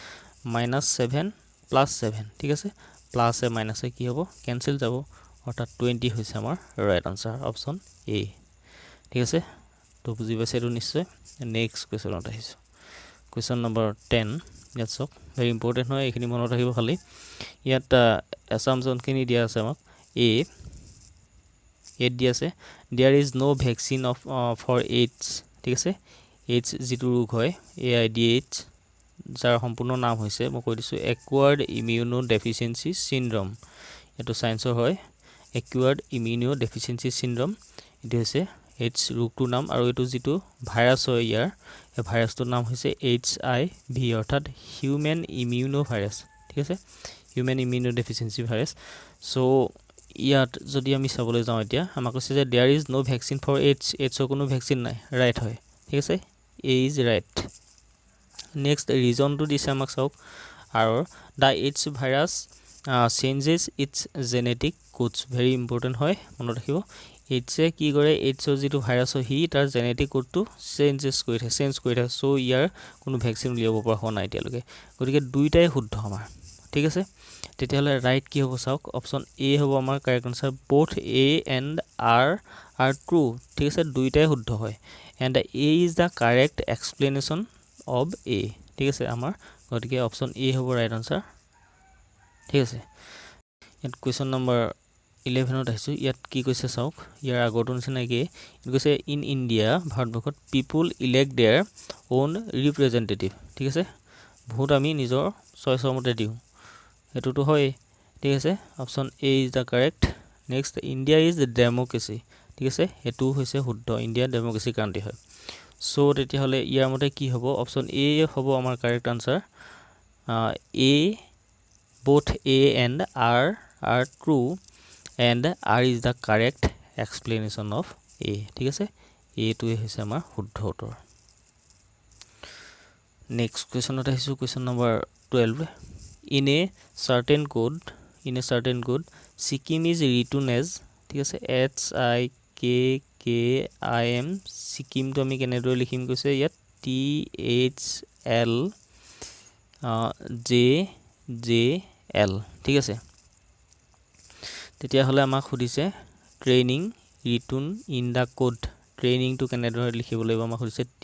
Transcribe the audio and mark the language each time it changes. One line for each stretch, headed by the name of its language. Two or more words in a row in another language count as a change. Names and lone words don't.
Assamese: -7 প্লাস 7 ঠিক আছে
English: plusে minusে
Assamese: কি হ'ব ক্যান্সেল যাব অৰ্থাৎ 20 হৈছে আমাৰ
English: right answer option A
Assamese: ঠিক আছে তো বুজি পাইছে এটো নিশ্চয়
English: next questionত
Assamese: আহিছো
English: question number 10
Assamese: ইয়াত চাওক
English: very important
Assamese: হয় এখিনি মনত ৰাখিব খালি ইয়াত অ্যাসাম্পশন খিনি দিয়া আছে আমাক এ দিয়া আছে
English: there is no vaccine of for AIDS
Assamese: ঠিক আছে AIDS যেটো ৰোগ হয় AIDS যাৰ সম্পূৰ্ণ নাম হৈছে মই কৈ দিছো
English: acquired immunodeficiency syndrome
Assamese: এটো সায়েন্সৰ হয়
English: acquired immunodeficiency syndrome
Assamese: এটো হৈছে AIDS ৰোগটোৰ নাম আৰু এটো যেটো ভাইৰাছ হয় ইয়াৰ এই ভাইৰাছটোৰ নাম হৈছে HIV অৰ্থাৎ
English: human immunovirus
Assamese: ঠিক আছে
English: human immunodeficiency virus
Assamese: সো ইয়াত যদি আমি চাবলৈ যাওঁ এতিয়া আমাক কৈছে যে
English: there is no vaccine for AIDS
Assamese: ৰ কোনো ভ্যাকচিন নাই ৰাইট হয় ঠিক আছে
English: A is right next
Assamese: ৰিজনটো দিছে আমাক চাওক আৰু
English: the AIDS virus changes its genetic codes very important
Assamese: হয় মনত ৰাখিব AIDS কি কৰে AIDS ৰ যেটো ভাইৰাছ হয় তাৰ
English: genetic codeটো
Assamese: চেঞ্জ কৰি থাকে সো ইয়াৰ কোনো ভ্যাকচিন উলিয়াব পৰা হোৱা নাই এতিয়ালৈকে গতিকে দুইটাই শুদ্ধ আমাৰ ঠিক আছে তেতিয়াহ'লে ৰাইট কি হ'ব চাওক
English: option A
Assamese: হ'ব আমাৰ
English: correct answer both a and r are true
Assamese: ঠিক আছে দুইটাই শুদ্ধ হয়
English: and a is the correct explanation of a
Assamese: ঠিক আছে আমাৰ গতিকে
English: option A
Assamese: হ'ব
English: right answer
Assamese: ঠিক আছে ইয়াত
English: question number 11ত
Assamese: আহিছো ইয়াত কি কৈছে চাওক ইয়াৰ আগৰটো নিচিনা কি কৈছে
English: in India
Assamese: ভাৰতবৰ্ষত
English: people elect their own representative
Assamese: ঠিক আছে ভোট আমি নিজৰ চইচৰ মতে দিও এটোটো হয় ঠিক আছে
English: option A is the correct next India is democracy
Assamese: ঠিক আছে এটো হৈছে শুদ্ধ
English: India democracy country
Assamese: হয় সো তেতিয়াহলে ইয়াৰ মতে কি হ'ব
English: option A
Assamese: হ'ব আমাৰ
English: correct answer a both a and r are true and r is the correct explanation of a
Assamese: ঠিক আছে এটোই হৈছে আমাৰ শুদ্ধ উত্তৰ নেক্সট কোৱেশ্চনত আহিছো
English: question number 12 in a certain code Sikkim is written as
Assamese: ঠিক আছে HIKKIM Sikkim তো আমি কেনেদৰে লিখিম কৈছে ইয়াত THLJL ঠিক আছে তেতিয়া হলে আমাক খুদিছে
English: training written in the code
Assamese: ট্ৰেইনিং তো কেনেদৰে লিখিব লাগিব আমাক খুদিছে